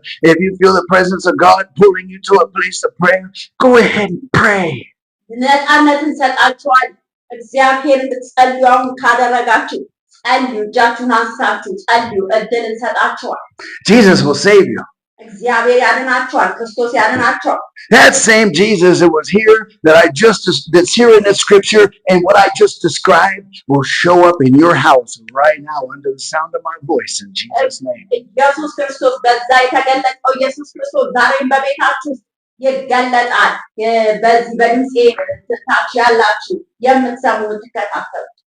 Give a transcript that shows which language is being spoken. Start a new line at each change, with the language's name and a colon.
English: If you feel the presence of God pulling you to a place of prayer, go ahead and pray.
Amharic: ነፃነትን ሰጣችኋል እግዚአብሔር እንድትጸልዩ አሁን ካደረጋችሁ ጸልዩ እጃችሁን አንስታችሁ ጸልዩ እድል እንሰጣችኋል
English: Jesus will save you.
Amharic: እግዚአብሔር ያድናችኋል ክርስቶስ ያድናችኋል
English: That same Jesus that was here that's here in the scripture and what I just described will show up in your house right now under the sound of my voice in Jesus' name.
Amharic: ኢየሱስ ክርስቶስ በዛ የተገለጠው ኢየሱስ ክርስቶስ ዛሬም በቤታችሁ ይገለጣል በዚህ በድምጼ ታች ያላችሁ የምትሰሙ ትከታተሉ